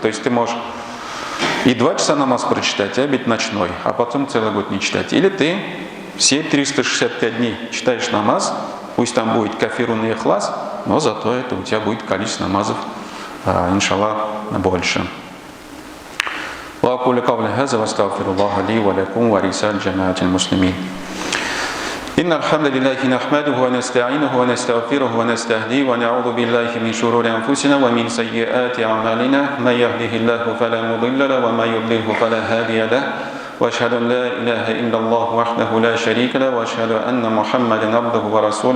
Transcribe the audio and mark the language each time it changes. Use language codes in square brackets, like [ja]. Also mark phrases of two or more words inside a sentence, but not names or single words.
[ru] То есть ты можешь и 2 часа намаз прочитать, а ведь ночной, а потом целый год не читать. Или ты все 365 дней читаешь намаз, пусть там будет кафирун и ихлас, но зато это у тебя будет количество намазов, иншаллах, больше. [ar] وأقول قولي هذا وأستغفر الله لي ولكم ولسائر جماعة المسلمين. إن الحمد لله نحمده ونستعينه ونستغفره ونستهديه ونعوذ بالله من شرور أنفسنا ومن سيئات أعمالنا من يهده الله فلا مضل له ومن يضلله فلا هادي له وأشهد أن لا إله إلا الله وحده لا شريك له وأشهد أن محمدا عبده ورسوله.